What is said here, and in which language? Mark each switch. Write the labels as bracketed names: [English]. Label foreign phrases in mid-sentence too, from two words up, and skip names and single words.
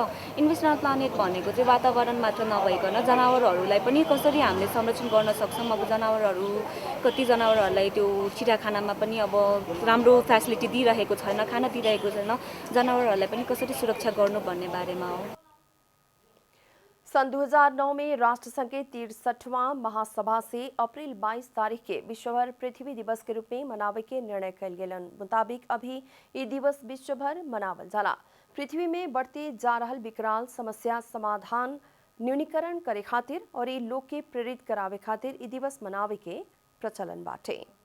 [English] Invest in our planet [Nepali] भनेको चाहिँ वातावरण मात्र नभइकन जनावरहरूलाई पनि कसरी हामीले संरक्षण गर्न सक्छौँ। अब कति जनावरहरूलाई त्यो चिडियाखानामा पनि अब राम्रो फ्यासिलिटी दिइरहेको छैन, खाना दिइरहेको छैन, जनावरहरूलाई पनि कसरी सुरक्षा गर्नु भन्ने बारेमा हो। [Bhojpuri] सन 2009 में राष्ट्रसंघ के 63वां महासभा से अप्रैल 22 तारीख के विश्वभर पृथ्वी दिवस के रूप में मनावे के निर्णय कल गेलन मुताबिक अभी ये दिवस विश्वभर मनावल जाला। पृथ्वी में बढ़ते जा रहल विकराल समस्या समाधान न्यूनीकरण करे खातिर और ये लोग के प्रेरित करावे खातिर ये दिवस मनावे के प्रचलन बाटे।